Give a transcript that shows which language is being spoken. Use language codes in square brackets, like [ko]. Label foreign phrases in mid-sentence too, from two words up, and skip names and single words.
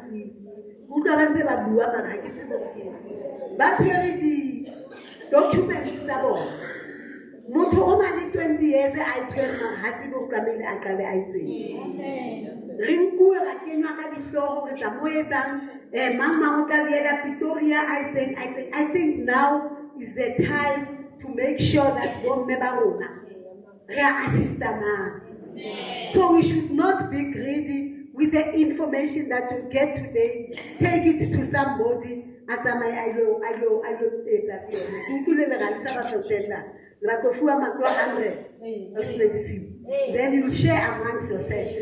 [st] Utlwa ba ntse ba bua mara ha ke tsebe ke ba tshwere di-documents tsa bona. Motho o na le 20 years a itshwere mara ha tsebe go tlamehile a qale a itseng. Re nkuwe ra kenywa ka dihlogo re tla mo etsang mama o tla diela Pretoria [en] I think now is the time to make sure that [st] bomme ba rona re a assistana. [en] So we should not be greedy with the information that we get today. Take it to somebody. Then you share amongst yourselves.